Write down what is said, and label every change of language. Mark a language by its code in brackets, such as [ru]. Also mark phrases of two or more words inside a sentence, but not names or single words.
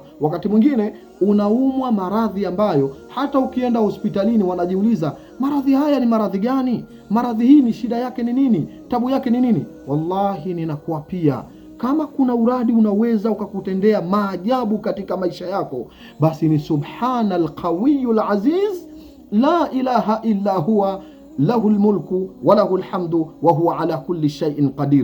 [sw] Wakati mwingine unaumwa maradhi ambayo hata ukienda hospitalini wanajiuliza, maradhi haya ni maradhi gani? Maradhi hii ni shida yake ni nini? Tabu yake ni nini? Wallahi ninakuapia, kama kuna uradi unaweza ukakutendea maajabu katika maisha yako, basi ni [ar] سبحان القوي العزيز لا إله إلا هو له الملك وله الحمد وهو على كل شيء قدير.